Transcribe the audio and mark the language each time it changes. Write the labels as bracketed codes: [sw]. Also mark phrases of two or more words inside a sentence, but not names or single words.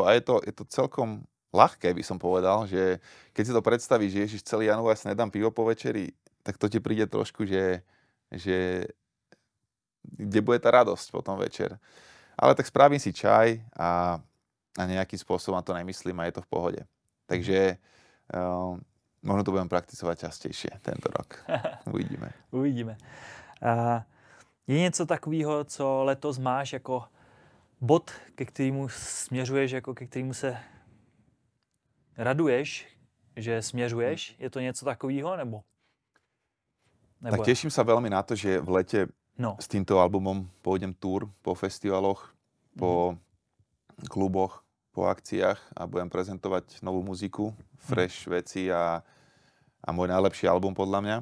[sk] A je to celkom ľahké, by som povedal, že keď si to predstavíš, že ježiš, celý január si nedám pivo po večeri, tak to ti príde trošku, že kde bude tá radosť potom večer. Ale tak spravím si čaj a nejakým spôsobom to nemyslím a je to v pohode. Takže možno to budem praktizovať častejšie tento rok. Uvidíme. Uvidíme. [cs] Je něco takového, co letos máš jako bod, ke kterému směřuješ, jako ke kterému se raduješ, že směřuješ? Je to něco takového, nebo? [sk] Tak teším sa veľmi na to, že v lete s týmto albumom pôjdem túr po festivaloch, po kluboch, po akciách a budem prezentovať novú muziku, fresh veci a môj najlepší album podľa mňa.